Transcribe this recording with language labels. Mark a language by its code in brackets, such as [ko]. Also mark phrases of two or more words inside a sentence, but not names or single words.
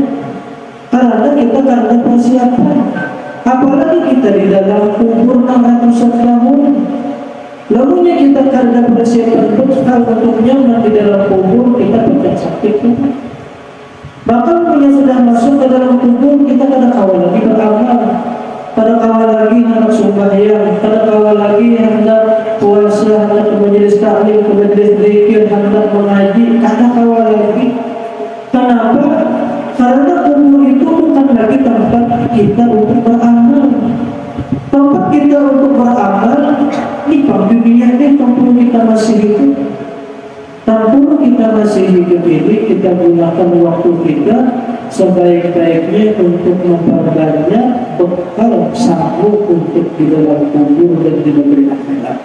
[id] Karena kita karena persiapan, apalagi kita di dalam kubur 600 tahun. Lalunya kita karena persiapan bekal untuk nyaman di dalam kubur, kita tidak sakit juga. Bahkan punya sudah masuk ke dalam kubur, kita [bjn] kada kawal lagi [id] beramal, [bjn] kada kawal lagi [id] hendak sembahyang, [bjn] kada kawal lagi [id] hendak puasa, hendak majelis taklim, majelis zikir, hendak mengaji, [bjn] kada kawal lagi. [id] Kenapa? Karena kubur itu bukan lagi tempat kita untuk beramal. Tempat kita untuk beramal di dunia ini, tempat kita masih hidup. Tampur kita masih hidup ini, kita gunakan waktu kita sebaik-baiknya untuk memperbanyak bekal sanggup untuk di dalam kubur dan di negeri akhirat.